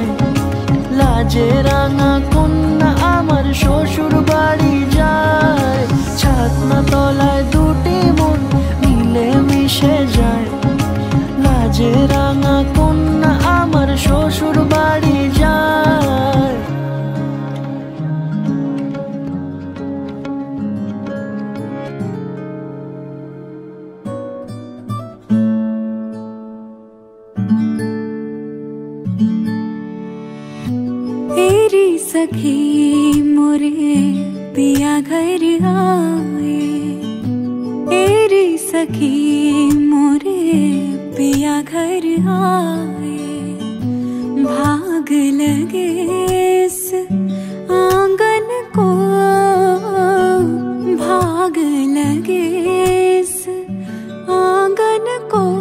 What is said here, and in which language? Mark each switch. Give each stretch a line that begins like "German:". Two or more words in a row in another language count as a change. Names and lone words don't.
Bangla: লাজে রাঙা কন্যা আমার শ্বশুর বাড়ি যায়, ছাতনা তলায় দুটি মন মিলে মিশে যায়। লাজে রাঙা কন্যা আমার শ্বশুর বাড়ি যায়।
Hindi: तेरी सखी मोरे पिया घर आए, तेरी सखी मोरे पिया घर आए। भाग लगे इस आंगन को, भाग लगे इस आंगन को।